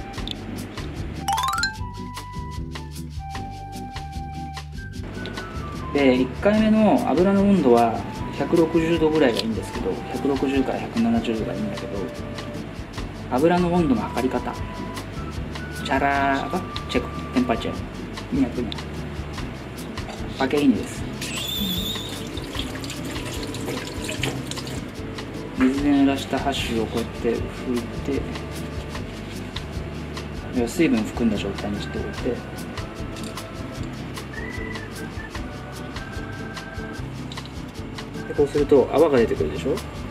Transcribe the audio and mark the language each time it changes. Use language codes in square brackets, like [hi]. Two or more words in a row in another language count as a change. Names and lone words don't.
[ja] でで1回目の油の温度は160度ぐらいがいいんですけど、160から170度がいいんだけど、油の温度の測り方、 [id] cara apa cek temperature minyaknya pakai ini [ja] です。水で濡らしたハッシュをこうやって拭いて、水分含んだ状態にしておいて、でこうすると泡が出てくるでしょ。